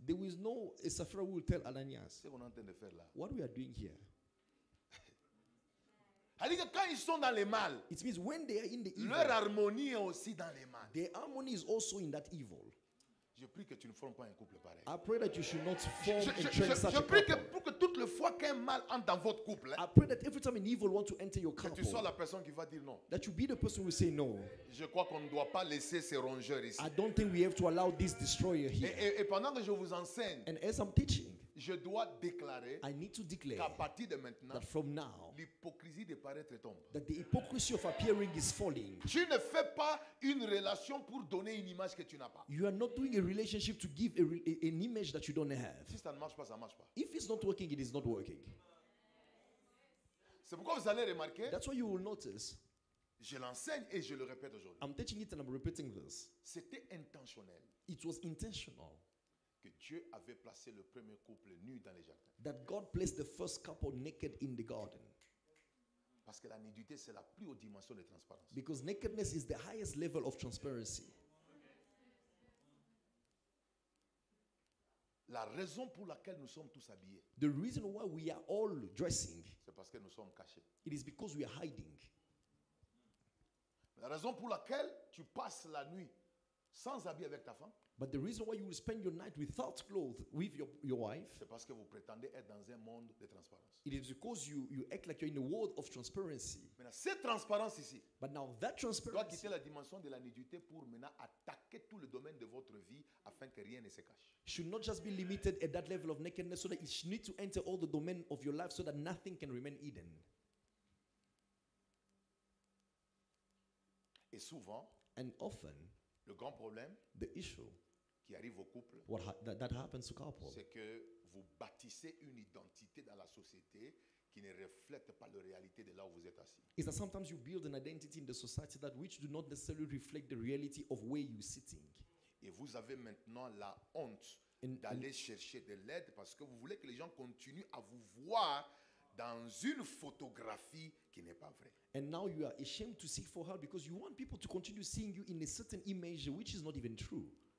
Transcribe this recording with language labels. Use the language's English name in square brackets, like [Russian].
[English] There is no a Sapphira who will tell Ananias, [French] c'est ce qu'on est en train de faire là. [English] what we are doing here. [French] C'est-à-dire que quand ils sont dans le mal, [English] It means when they are in the evil, [French] leur harmonie est aussi dans le mal. [English] their harmony is also in that evil. [French] Je prie que tu ne formes pas un couple pareil. [English] I pray that you should not [French] Je, [English] form and train such [French] je [English] a [French] prie que [English] couple. [French] pour que toutes les fois qu'un mal entre dans votre couple, [English] I pray that every time an evil want to enter your [French] que tu sois [English] couple, [French] la personne qui va dire non. [English] that you be the person who will say no. [French] Je crois qu'on ne doit pas laisser ces rongeurs ici. [English] I don't think we have to allow this destroyer here. [French] Et pendant que je vous enseigne, [English] And as I'm teaching, [French] je dois déclarer [English] I need to declare [French] qu'à partir de maintenant, [English] that from now, [French] l'hypocrisie de paraître tombe. [English] that the hypocrisy of appearing is falling. [French] Tu ne fais pas une relation pour donner une image que tu n'as pas. [English] You are not doing a relationship to give an image that you don't have. [French] Si ça ne marche pas, ça ne marche pas. [English] If it's not working, it is not working. [French] C'est pourquoi vous allez remarquer, [English] That's why you will notice, [French] je l'enseigne et je le répète aujourd'hui. [English] I'm teaching it and I'm repeating this. [French] C'était intentionnel [English] It was intentional [French] que Dieu avait placé le premier couple nu dans les jardins. [English] that God placed the first couple naked in the garden. [French] Parce que la nudité, c'est la plus haute dimension de transparence. [English] Because nakedness is the highest level of transparency. [French] La raison pour laquelle nous sommes tous habillés, [English] The reason why we are all dressing, [French] c'est parce que nous sommes cachés. [English] it is because we are hiding. [French] La raison pour laquelle tu passes la nuit sans habit avec ta femme, [English] But the reason why you will spend your night without clothes with your wife, [French] c'est parce que vous prétendez être dans un monde de transparence. [English] it is because you act like you're in a world of transparency. [French] Maintenant, cette transparence ici [English] But now that [French] doit [English] transparency [French] quitter la dimension de la nudité pour maintenant attaquer tout le domaine de votre vie afin que rien ne se cache. [English] should not just be limited at that level of nakedness, so that it should need to enter all the domain of your life so that nothing can remain hidden. [French] Et souvent, [English] And often, [French] le grand problème [English] the issue [French] qui arrive au couple, [English] that happens to couples [French] c'est que vous bâtissez une identité dans la société qui ne reflète pas la réalité de là où vous êtes assis. [English] is that sometimes you build an identity in the society that which do not necessarily reflect the reality of where you're sitting. [French] Et vous avez maintenant la honte [English] And- [French] d'aller chercher de l'aide parce que vous voulez que les gens continuent à vous voir dans une photographie qui n'est pas vraie. [English] And now you are ashamed to seek for help because you want people to continue seeing you in a certain image which is not even true.